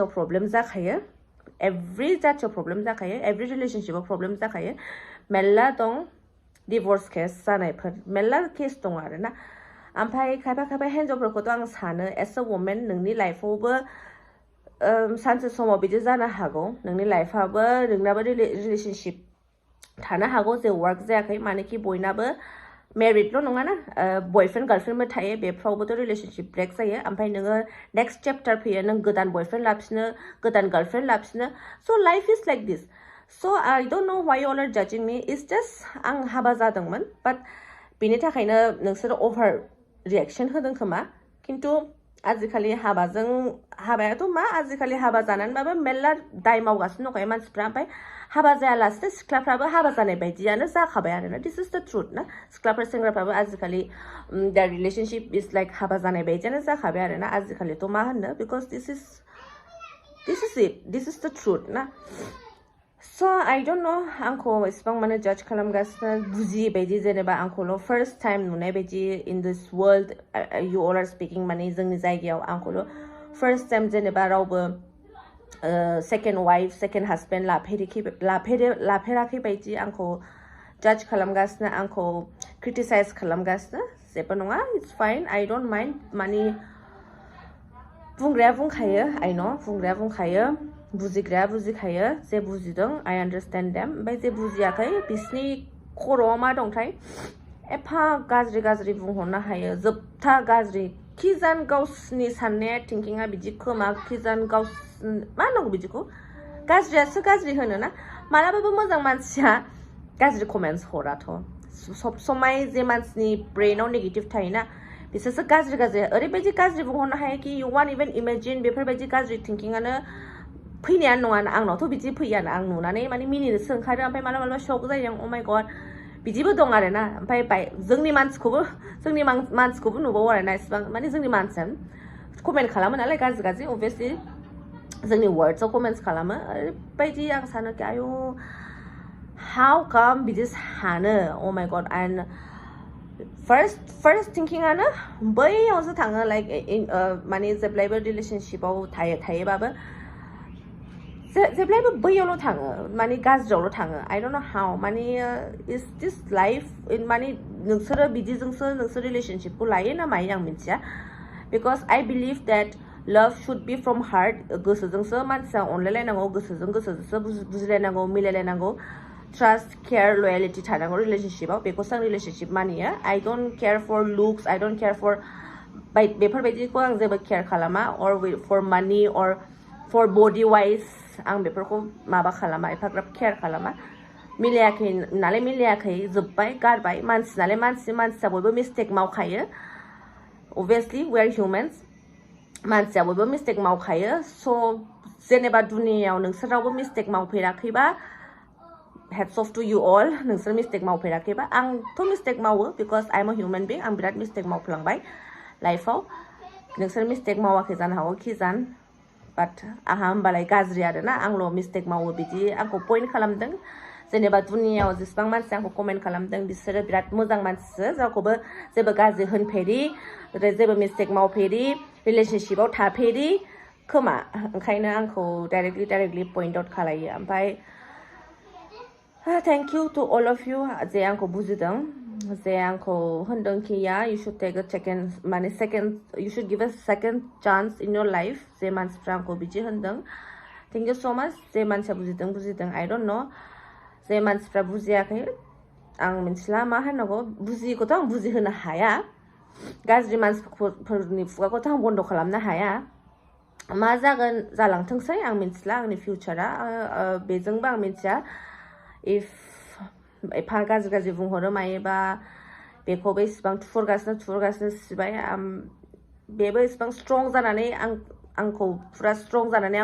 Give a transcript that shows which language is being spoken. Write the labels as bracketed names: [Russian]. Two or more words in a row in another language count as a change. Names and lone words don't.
[Bodo] प्रब्लेम जाखायो एभ्रि रिलेशनशिपआव प्रब्लेम जाखायो मेरला दं [English] divorce case [Bodo] जानायफोर मेरला केस दं आरो ना ओमफ्राय खायफा हिन्जावफोरखौथ' आं सानो [English] as a woman [Bodo] नोंनि लाइफआवबो सानसे समाव बिदि जानो हागौ नोंनि लाइफआबो नोंनाबो रिलेशनशिप थानो हागौ जे वार्क जायाखै मानेकि बयनाबो married lo nonga na [English] boyfriend girlfriend [Bodo] ma thaye बेफ्रावबो to [English] relationship break [Bodo] जायो ओमफ्राय नोङो [English] next chapter [Bodo] फैयो नों गोदान [English] boyfriend [Bodo] लाफिनो गोदान [English] girlfriend लाफिनो so life is like this so I don't know why you all are judging me it's just [Bodo] आं हाबा जादोंमोन but बेनि थाखायनो नोंसोर [English] over reaction [Bodo] होदों खोमा खिन्थु आजिखालि हाबायाथ' मा आजिखालि हाबा जानानैबाबो मेल्ला दाय मावगासिनो दंखायो मानसिफ्रा ओमफ्राय हाबा जायालासिनो सिख्लाफ्राबो हाबा जानाय बायदियानो जाखाबाय आरोना [English] this is the truth [Bodo] ना सिख्लाफोर सेंग्राफ्राबो आजिखालि [English] their relationship is like [Bodo] हाबा जानाय बायदियानो जाखाबाय आरोना आजिखालिथ' मा होननो [English] because this is the truth [Bodo] ना [English] so I don't know [Bodo] आंखौ एसेबां माने judge खालामगासिनो बुजियै बायदि जेनेबा आंखौल' [English] first time [Bodo] नुनाय बायदि [English] in this world you all are speaking [Bodo] माने जोंनि जायगायाव आंखौल' [English] first time [Bodo] जेनेबा रावबो [English] second wife second husband [Bodo] लाफेराखै बायदि आंखौ judge खालामगासिनो आंखौ criticize खालामगासिनो जेबो नङा [English] it's fine I don't mind [Bodo] माने बुंग्राया बुंखायो [English] I know [Bodo] बुंग्राया बुंखायो बुजिग्राया बुजिखायो जे बुजिदों [English] I understand them [Bodo] ओमफ्राय जे बुजियाखै बिसिनि खर'आव मा दंथाय एफा गाज्रि बुंहरनो हायो जोबथा गाज्रि खिजान गावसिनि साननाया थिंकिंआ बिदि खोमा खिजान मा होनांगौ बिदिखौ गाज्रियासो गाज्रि होनो ना मालाबाबो मोजां मानसिया गाज्रि कमेन्ट्स हराथ' सब समाय जे मानसिनि ब्रेनाव नेगेटिभ थायोना बिसोरसो गाज्रि ओरैबायदि गाज्रि बुंहरनो हायो कि you [English] won't even imagine [Bodo] बेफोरबायदि गाज्रि थिंकिंआनो फैनायानो नङा आंनावथ' बिदि फैयाना आं नुनानै माने मिनिनोसो ओंखारो ओमफ्राय मालाबा शक जायो [English] oh my god [Bodo] बिदिबो दं आरोना ओमफ्राय जोंनि मानसिखौबो नुबावो आरोना इसेबां माने जोंनि मानसियानो कमेन्ट खालामो नालाय गाज्रि obviously जोंनि वर्ड्सआव कमेन्ट्स खालामो ओरैबायदि आं सानो कि आयु [English] how come [Bodo] बिदि सानो [English] oh my god and [Bodo] first थिंकिंआनो बैयावसो थाङो लाइक माने जेब्लायबो रिलेशनशिपआव थायोबाबो जेब्लायबो बैयावल' थाङो माने गाज्रियावल' थाङो [English] I don't know how [Bodo] माने [English] is this life [Bodo] माने नोंसोरो बिदिजोंसो नोंसोर रिलेशनशिपखौ लायो ना मायो आं मिथिया [English] because I believe that love should be from heart [Bodo] गोसोजोंसो मानसिया अनलायलायनांगौ गोसोजोंसो बुजिलायनांगौ मिलायलायनांगौ [English] trust care loyalty [Bodo] थानांगौ रिलेशनशिपआव बेखौसो आं रिलेशनशिप मानियो [English] I don't care for looks I don't care for [Bodo] बेफोरबायदिखौ आं जेबो केयार खालामा [English] or for money or for body [Bodo] wise आं बेफोरखौ माबा खालामा एफाग्राब केयार खालामा मिलायाखै नालाय मिलायाखै जोब्बाय गारबाय मानसि नालाय मानसिया बयबो मिस्टेक मावखायो [English] obviously we are humans [Bodo] मानसिया बयबो मिस्टेक मावखायो so जेनेबा दुनियायाव नोंसोर रावबो मिस्टेक मावफेराखैबा [English] hats off to you all [Bodo] नोंसोर मिस्टेक मावफेराखैबा आंथ' मिस्टेक मावो [English] because I'm a human being [Bodo] आं बिराद मिस्टेक मावफ्लांबाय लाइफआव नोंसोर मिस्टेक मावाखै जानो हागौ खिजान बाट आंहा होमबालाय गाज्रि आरोना आंल' मिस्टेक मावो बिदि आंखौ पइन्ट खालामदों जेनेबा दुनियायाव जेसेबां मानसि आंखौ कमेन्ट खालामदों बिसोरो बिराद मोजां मानसिसो रावखौबो जेबो गाज्रि होनफेरि जेबो मिस्टेक मावफेरि रिलेशनशिपआव थाफेरि खोमा ओंखायनो आंखौ [English] directly point out [Bodo] खालायो ओमफ्राय [English] thank you to all of you [Bodo] जे आंखौ बुजिदों जे आंखौ होनदों कि [English] you should take a second you should give a second chance in your life [Bodo] जे मानसिफ्रा आंखौ बिदि होनदों [English] thank you so much [Bodo] जे मानसिया बुजिदों [English] I don't know [Bodo] जे मानसिफ्रा बुजियाखै आं मिथिला मा होननांगौ बुजियैखौथ' आं बुजिहोनो हाया गाज्रि मानसिफोरनि खुगाखौथ' आं बन्द खालामनो हाया मा जागोन जालांथोंसै आं मिथिला आंनि फिउचारा बेजोंबो आं मिथिया if एफा गाज्रि बुंहरो मायोबा बेखौबो इसिबां थुहरगासिनो सिबाय बेबो इसिबां स्ट्रं जानानै आंखौ पुरा स्ट्रं जानानै